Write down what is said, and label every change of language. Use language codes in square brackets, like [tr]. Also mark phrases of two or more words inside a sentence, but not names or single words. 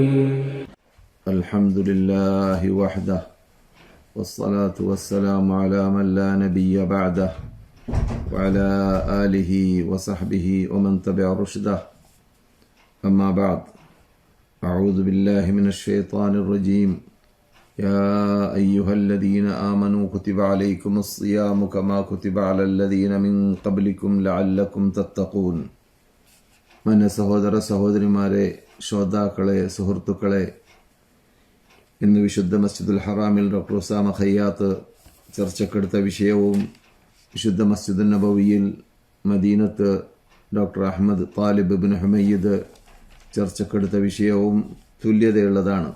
[ar] الحمد لله وحده والصلاة والسلام على من لا نبي بعده وعلى آله وصحبه ومن تبع رشده. أما بعد، أعوذ بالله من الشيطان الرجيم. يا أيها الذين آمنوا كتب عليكم الصيام كما كتب على الذين من قبلكم لعلكم تتقون. [ml] മന്ന സഹോദര സഹോദരിമാരെ, ശ്രോതാക്കളെ, സുഹൃത്തുക്കളെ, ഇന്ന് വിശുദ്ധ മസ്ജിദുൽ ഹറാമിൽ ഡോക്ടർ ഉസാമ ഖയ്യാത്ത് ചർച്ചക്കെടുത്ത വിഷയവും വിശുദ്ധ മസ്ജിദുൽ നബവിയിൽ മദീനത്ത് ഡോക്ടർ അഹമ്മദ് താലിബ് ഇബ്നു ഹുമയ്യിദ് ചർച്ചക്കെടുത്ത വിഷയവും തുല്യതയുള്ളതാണ്.